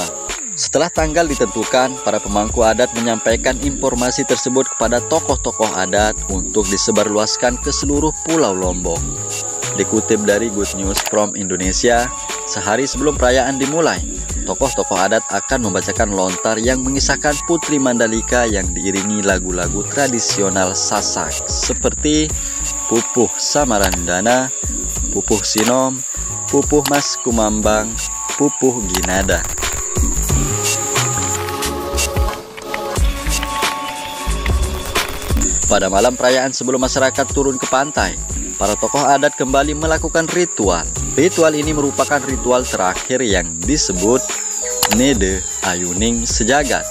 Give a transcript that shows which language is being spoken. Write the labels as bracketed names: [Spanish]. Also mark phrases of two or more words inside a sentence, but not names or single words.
[Indonesian] Setelah tanggal ditentukan, para pemangku adat menyampaikan informasi tersebut kepada tokoh-tokoh adat untuk disebarluaskan ke seluruh Pulau Lombok. Dikutip dari Good News from Indonesia, sehari sebelum perayaan dimulai, tokoh-tokoh adat akan membacakan lontar yang mengisahkan Putri Mandalika yang diiringi lagu-lagu tradisional Sasak seperti Pupuh Samarandana, Pupuh Sinom, Pupuh Mas Kumambang, Pupuh Ginada. Pada malam perayaan sebelum masyarakat turun ke pantai, para tokoh adat kembali melakukan ritual. Ritual ini merupakan ritual terakhir yang disebut Nede Ayuning Sejagat.